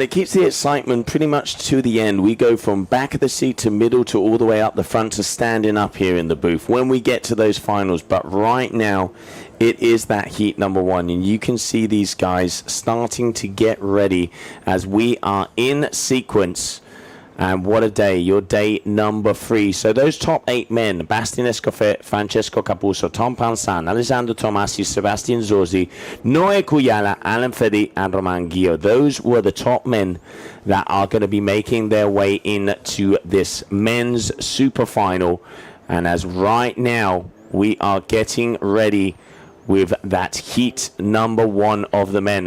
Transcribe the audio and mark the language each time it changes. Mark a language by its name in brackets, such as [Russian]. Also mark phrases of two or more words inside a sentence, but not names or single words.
[English] It keeps the excitement pretty much to the end. We go from back of the seat to middle to all the way up the front to standing up here in the booth when we get to those finals. But right now, it is that heat number 1, and you can see these guys starting to get ready as we are in sequence. And what a day, your day number 3. So those top 8 men, Bastien Escofet, Francesco Capuzzo, Tom Pansan, Alessandro Tomasi, Sebastian Zorzi, Noé Cuyala, Alan Fedi, and Romain Guillot. Those were the top men that are going to be making their way into this men's super final. And as right now, we are getting ready with that heat number 1 of the men.